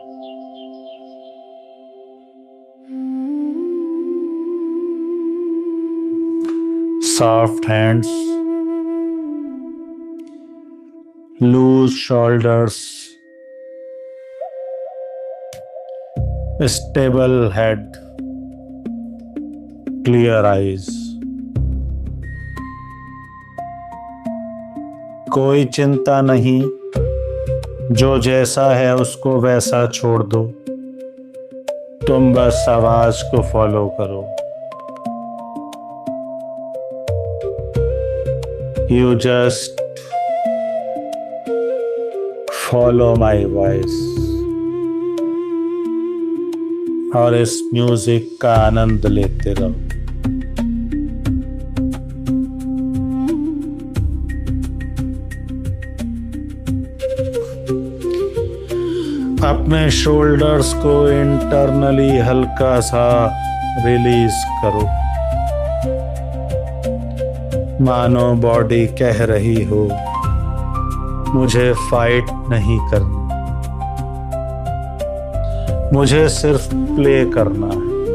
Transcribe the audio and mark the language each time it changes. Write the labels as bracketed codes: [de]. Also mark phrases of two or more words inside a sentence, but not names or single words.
[en] soft hands, loose shoulders, stable head, clear eyes. [hi] कोई चिंता नहीं, जो जैसा है उसको वैसा छोड़ दो, तुम बस आवाज को फॉलो करो। [en] You just follow my voice [hi] और इस म्यूजिक का आनंद लेते रहो। अपने शोल्डर्स को इंटरनली हल्का सा रिलीज करो, मानो बॉडी कह रही हो मुझे फाइट नहीं करनी, मुझे सिर्फ प्ले करना है।